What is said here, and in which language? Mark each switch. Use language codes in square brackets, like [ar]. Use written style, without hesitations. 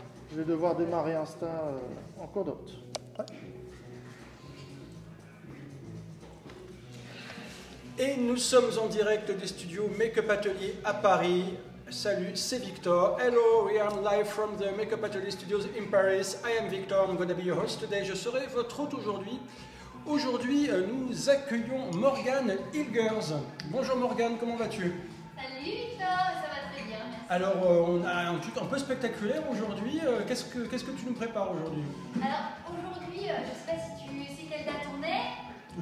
[fr] Je vais devoir démarrer Insta en cours de route. Ouais. Et nous sommes en direct des studios Make-up Atelier à Paris. Salut, c'est Victor. [en] Hello, we are live from the Make-up Atelier Studios in Paris. I am Victor, I'm going to be your host today. [fr] Je serai votre hôte aujourd'hui. Aujourd'hui, nous accueillons Morgane Hilgers. Bonjour Morgane, comment vas-tu? Salut Victor, ça va très bien, merci. Alors, on a un truc un peu spectaculaire aujourd'hui. Qu'est-ce que tu nous prépares aujourd'hui? Alors, aujourd'hui, je ne sais pas si tu sais quelle date on est.